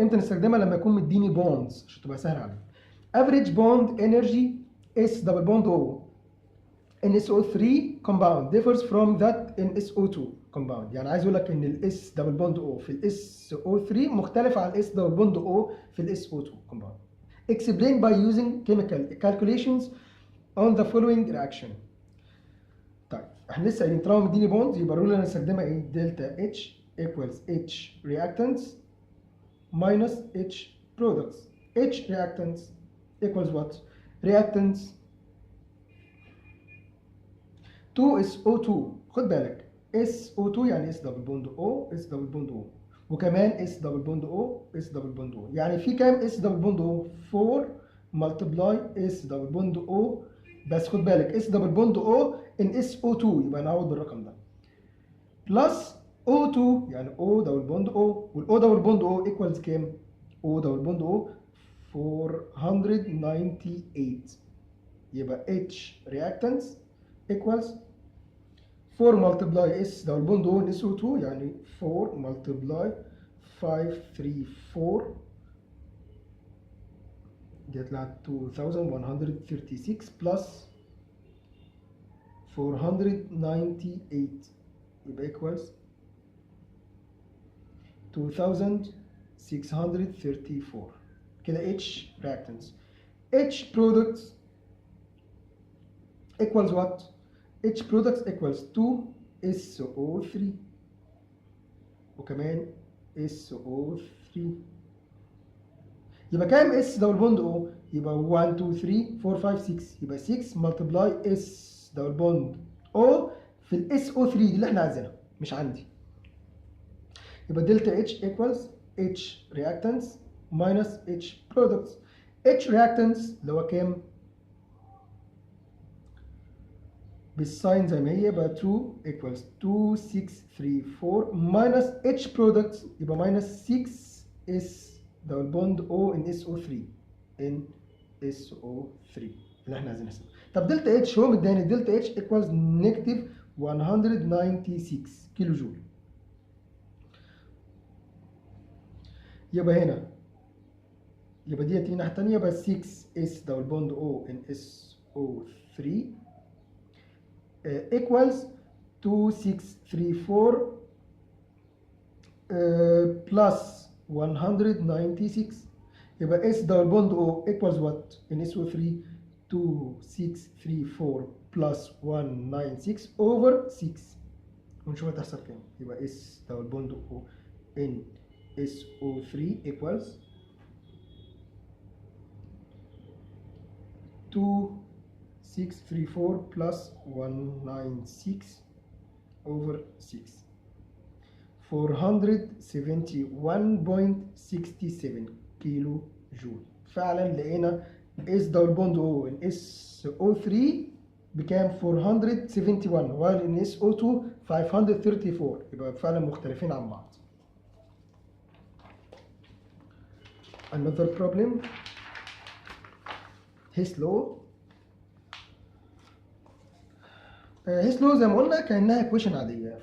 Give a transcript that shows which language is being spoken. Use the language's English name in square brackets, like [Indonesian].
[Arabic] امتى نستخدمها؟ لما يكون مديني بوندز عشان تبقى سهله عليك. [English] Average bond energy S double bond O in S O 3 compound differs from that in SO2 compound. [Arabic] يعني عايز اقول لك ان الاس دبل بوند او في الاس او 3 مختلف عن الاس دبل بوند او في الاس او 2 compound. [English] Explain by using chemical calculations on the following reaction. [Arabic] طيب احنا لسه قايلين طالما مديني بوند يبقى الرول اللي هنستخدمها ايه؟ دلتا اتش [English] equals H reactants minus H products. H reactants equals what? reactants 2SO2. [Arabic] خد بالك SO2 يعني S دبل بوند O S دبل بوند O وكمان S دبل بوند O S دبل بوند O. يعني في كام S دبل بوند O؟ 4 ملتبلاي S دبل بوند O. بس خد بالك S دبل بوند O in SO2 يبقى نعوض بالرقم ده بلس O2 يعني O دبل بوند O والO دبل بوند O ايكوالز كام؟ O دبل بوند O 498 يبقى [English] H reactants equals 4 multiply S double bond O in SO2 يعني 4 multiply 534 [Arabic] جت لها [English] 2136 plus 498 يبقى equals 2634 كده H reactants. H products equals what? H products equals 2SO3 [Arabic] وكمان SO3 يبقى كام S دبل بوند O؟ يبقى 1 2 3 4 5 6 يبقى 6 ملتبلاي S دبل بوند O في ال SO3 دي اللي احنا عايزينها مش عندي. [English] يبقى delta H equals H reactants minus H products. [Arabic] H reactants اللي هو كام؟ بالساين زي ما هي يبقى [English] 2 equals 2634 minus H products [Arabic] يبقى minus 6 S دبل بوند O [English] in SO3 in SO3 [Arabic] اللي احنا عايزين نحسبها. طب دلتا H هو مداني دلتا [English] H equals negative 196 [Arabic] كيلو جول. يبقى هنا يبقى دي تيجي الناحية التانية يبقى 6 S دبل بوند O in SO3 equals 2634 plus 196 يبقى S دبل بوند O [English] equals what in SO3 2634 plus 196 over 6 [Arabic] ونشوف هتحصل كام. [English] يبقى S double bond O in SO3 equals 2634 plus 196 over 6 471.67 kilo joule. [Arabic] فعلا لقينا S دبل بوند O in SO3 بكام 471 [English] while in SO2 [Arabic] 534 يبقى فعلا مختلفين عن بعض. [English] Another problem His law. [Arabic] His law زي ما قلنا كأنها equation عادية.